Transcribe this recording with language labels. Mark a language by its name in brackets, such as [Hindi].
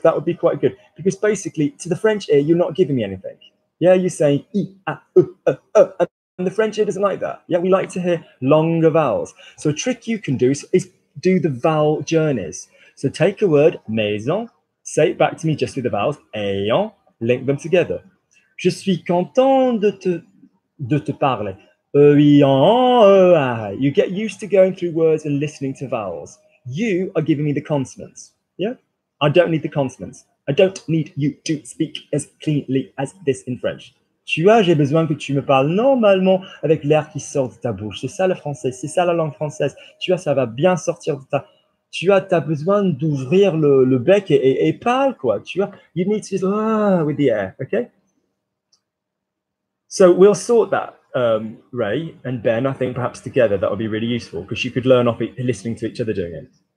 [English] That would be quite good, because basically to the French ear, you're not giving me anything. Yeah, you're saying and the French ear doesn't like that. Yeah, we like to hear longer vowels. So a trick you can do is do the vowel journeys. So take a word, maison, say it back to me just with the vowels, ayant, link them together. [French] Je suis content de te parler. [English] You get used to going through words and listening to vowels. You are giving me the consonants. Yeah? I don't need the consonants. I don't need you to speak as cleanly as this in French. [French] Tu as, j'ai besoin que tu me parles normalement avec l'air qui sort de ta bouche. C'est ça le français, c'est ça la langue française. Tu as, ça va bien sortir de ta... Tu as besoin d'ouvrir le bec et parle, quoi. Tu as, [English] you need to just, with the air, okay? So we'll sort that, Ray and Ben, I think perhaps together. That would be really useful, because you could learn off listening to each other doing it.